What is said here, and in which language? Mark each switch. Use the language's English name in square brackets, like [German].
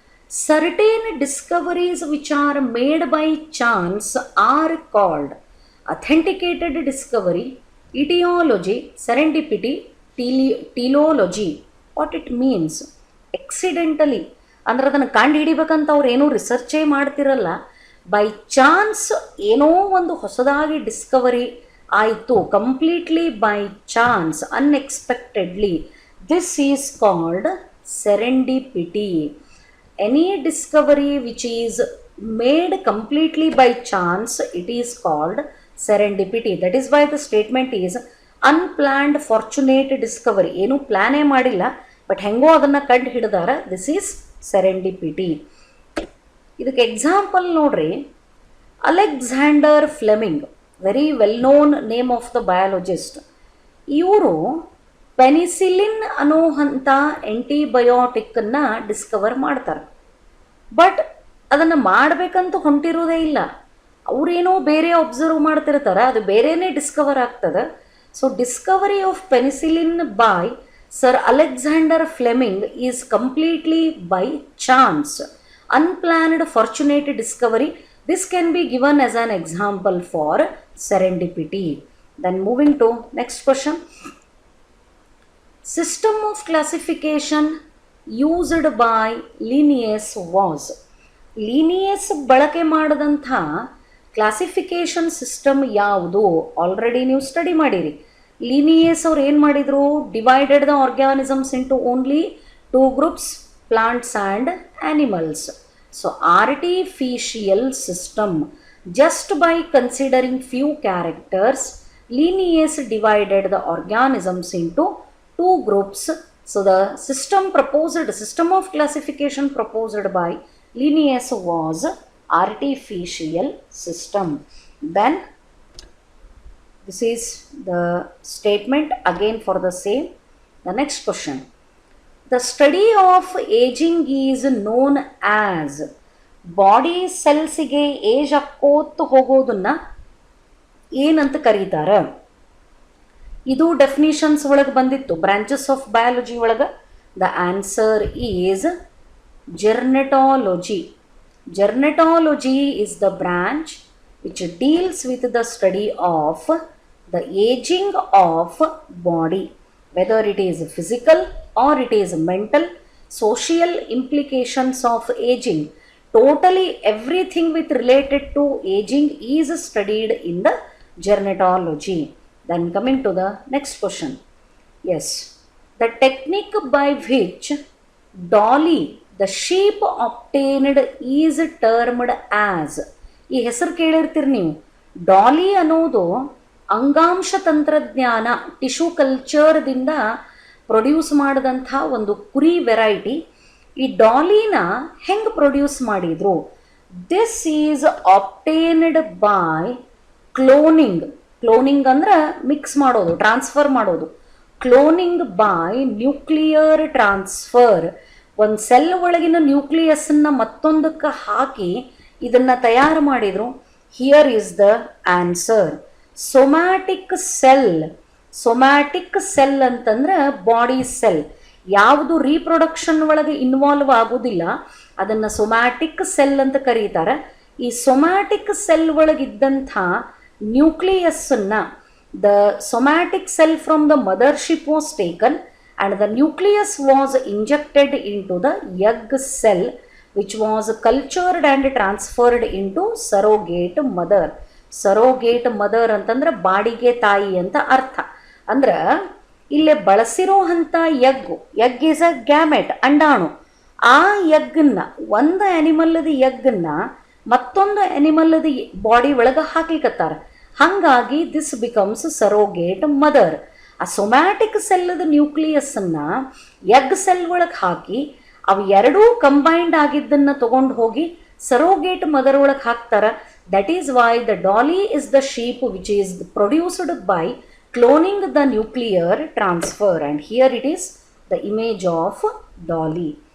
[English] Certain discoveries which are made by chance are called authenticated discovery, etiology, serendipity, teleology. What it means? [Kannada] Accidentally ಅಂದ್ರೆ ಅದನ್ನು ಕಂಡು ಹಿಡಿಬೇಕಂತ ಅವ್ರು ಏನೂ ರಿಸರ್ಚೇ ಮಾಡ್ತಿರಲ್ಲ. ಬೈ ಚಾನ್ಸ್ ಏನೋ ಒಂದು ಹೊಸದಾಗಿ ಡಿಸ್ಕವರಿ ಆಯಿತು, [English] Completely by chance, unexpectedly. This is called serendipity. Any discovery which is made completely by chance, it is called serendipity. That is why the statement is unplanned fortunate discovery. [Kannada] ಏನು ಪ್ಲಾನೇ ಮಾಡಿಲ್ಲ but ಹೆಂಗೋ ಅದನ್ನು ಕಂಡು ಹಿಡಿದಾರ. [English] This is serendipity. [Kannada] ಇದಕ್ಕೆ example ನೋಡ್ರಿ, [English] Alexander Fleming, very well known name of the biologist. [Kannada] ಇವರು penicillin ಅನ್ನೋಂಥ ಆ್ಯಂಟಿಬಯೋಟಿಕ್ಕನ್ನು Discover ಮಾಡ್ತಾರೆ. ಬಟ್ ಅದನ್ನು ಮಾಡಬೇಕಂತ ಹೊಂಟಿರೋದೇ ಇಲ್ಲ. ಅವರೇನೋ ಬೇರೆ ಅಬ್ಸರ್ವ್ ಮಾಡ್ತಿರ್ತಾರೆ, ಅದು ಬೇರೆಯೇ ಡಿಸ್ಕವರ್ ಆಗ್ತದೆ. [English] So discovery of penicillin by sir Alexander Fleming is completely by chance, unplanned fortunate discovery. This can be given as an example for serendipity. Then moving to next question. System of classification used by Linnaeus was. [Kannada] Linnaeus ಬಳಕೆ ಮಾಡಿದಂಥ classification system ಯಾವುದು? Already ನೀವು study ಮಾಡಿರಿ. Linnaeus ಅವ್ರು ಏನು ಮಾಡಿದರು? [English] Divided the organisms into only 2 groups, plants and animals. So artificial system. Just by considering few characters, Linnaeus divided the organisms into 2 groups. So the system of classification proposed by Linnaeus was artificial system. Then this is the statement again for the same. The next question. The study of aging is known as. [Kannada] Body ಸೆಲ್ಸಿಗೆ age ಹಾಕೋತು ಹೋಗೋದನ್ನ ಏನಂತ ಕರೀತಾರೆ? ಇದು definitions ಒಳಗೆ ಬಂದಿತ್ತು branches of biology ಒಳಗೆ. [English] The answer is gerontology. Gerontology is the branch which deals with the study of the aging of body, whether it is physical or it is mental, social implications of aging. Totally everything with related to aging is studied in the gerontology. Then coming to the next question. Yes, the technique by which Dolly the sheep obtained is termed as. [Kannada] ಈ ಹೆಸರು ಕೇಳಿರ್ತೀರಿ ನೀವು. ಡಾಲಿ ಅನ್ನೋದು ಅಂಗಾಂಶ ತಂತ್ರಜ್ಞಾನ tissue ಕಲ್ಚರ್ದಿಂದ produce ಮಾಡಿದಂಥ ಒಂದು ಕುರಿ variety. ಈ ಡಾಲಿನ ಹೆಂಗೆ ಪ್ರೊಡ್ಯೂಸ್ ಮಾಡಿದ್ರು? [English] This is obtained by cloning. [Kannada] Cloning ಅಂದ್ರೆ ಮಿಕ್ಸ್ ಮಾಡೋದು, ಟ್ರಾನ್ಸ್ಫರ್ ಮಾಡೋದು. [English] Cloning by nuclear transfer. [Kannada] ಒಂದು ಸೆಲ್ ಒಳಗಿನ ನ್ಯೂಕ್ಲಿಯಸ್ಸನ್ನು ಮತ್ತೊಂದಕ್ಕೆ ಹಾಕಿ ಇದನ್ನು ತಯಾರು ಮಾಡಿದರು. [English] Here is the answer somatic cell. [Kannada] Somatic cell ಅಂತಂದ್ರೆ ಬಾಡಿ ಸೆಲ್. ಯಾವುದು ರೀಪ್ರೊಡಕ್ಷನ್ ಒಳಗೆ ಇನ್ವಾಲ್ವ್ ಆಗೋದಿಲ್ಲ ಅದನ್ನು ಸೊಮ್ಯಾಟಿಕ್ ಸೆಲ್ ಅಂತ ಕರೀತಾರೆ. ಈ somatic cell ಒಳಗಿದ್ದಂಥ ನ್ಯೂಕ್ಲಿಯಸ್ಸನ್ನು, [English] The somatic cell from the mothership was taken and the nucleus was injected into the egg cell which was cultured and transferred into surrogate mother. [Kannada] Surrogate mother ಅಂತಂದ್ರೆ ಬಾಡಿಗೆ ತಾಯಿ ಅಂತ ಅರ್ಥ. ಅಂದ್ರೆ ಇಲ್ಲೇ ಬಳಸಿರೋಂಥ [English] egg is a gamete, [Kannada] ಅಂಡಾಣು. ಆ ಎಗ್ಗನ್ನ, ಒಂದು ಆ್ಯನಿಮಲ್ದ ಎಗ್ಗನ್ನ ಮತ್ತೊಂದು ಆ್ಯನಿಮಲ್ದ ಬಾಡಿ ಒಳಗೆ ಹಾಕ್ಲಿಕ್ಕತ್ತಾರ. ಹಾಗಾಗಿ [English] This becomes surrogate mother. [Kannada] ಆ ಸೊಮ್ಯಾಟಿಕ್ ಸೆಲ್ಲದ ನ್ಯೂಕ್ಲಿಯಸ್ಸನ್ನು ಎಗ್ ಸೆಲ್ ಒಳಗೆ ಹಾಕಿ ಅವು ಎರಡೂ ಕಂಬೈಂಡ್ ಆಗಿದ್ದನ್ನು ತಗೊಂಡು ಹೋಗಿ ಸರೋಗೇಟ್ ಮದರ್ ಒಳಗೆ ಹಾಕ್ತಾರೆ. [English] That is why the dolly is the sheep which is produced by cloning the nuclear transfer, and here it is the image of dolly.